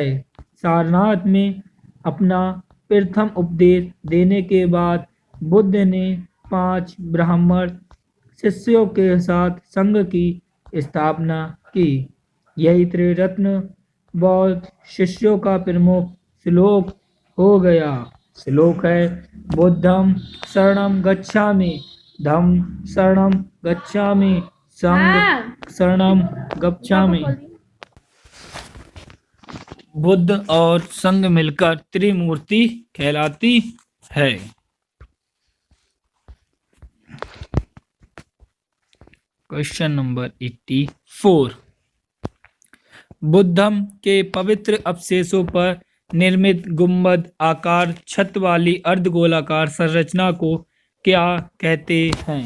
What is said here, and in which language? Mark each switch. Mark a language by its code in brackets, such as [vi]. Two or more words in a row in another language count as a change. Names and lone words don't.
[hi] सारनाथ में अपना प्रथम उपदेश देने के बाद बुद्ध ने 5 ब्राह्मण शिष्यों के साथ संघ की स्थापना की। यही त्रिरत्न बौद्ध शिष्यों का प्रमुख श्लोक हो गया। श्लोक है [pi] बुद्धं शरणं गच्छामि, धम्मं शरणं गच्छामि, संघं शरणं गच्छामि। [hi] बुद्ध और संघ मिलकर त्रिमूर्ति कहलाती है। [en] question number [hi] 84, बुद्धम के पवित्र अवशेषों पर निर्मित गुंबद आकार छत वाली अर्धगोलाकार संरचना को क्या कहते हैं?